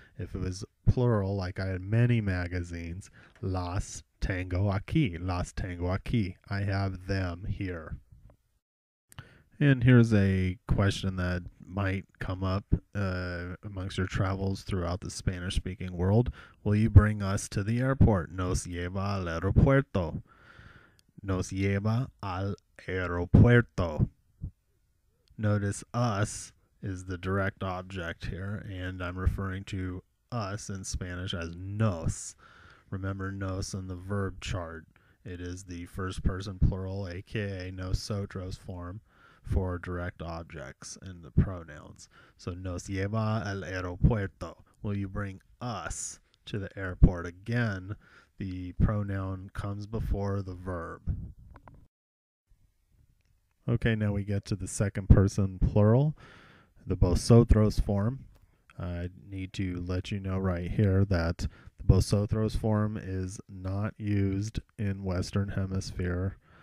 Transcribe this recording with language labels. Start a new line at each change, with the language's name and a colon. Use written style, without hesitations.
English: If it was plural, like I had many magazines,
Spanish: las tengo aquí. Las tengo aquí.
English: I have them here. And here's a question that might come up amongst your travels throughout the Spanish-speaking world. Will you bring us to the airport?
Spanish: Nos lleva al aeropuerto. Nos lleva al aeropuerto.
English: Notice us is the direct object here, and I'm referring to us in Spanish as nos. Remember nos in the verb chart. It is the first person plural, aka nosotros form, for direct objects and the pronouns.
Spanish: So nos lleva al aeropuerto.
English: Will you bring us to the airport? Again, the pronoun comes before the verb. Okay, now we get to the second person plural, the vosotros form. I need to let you know right here that the vosotros form is not used in Western Hemisphere.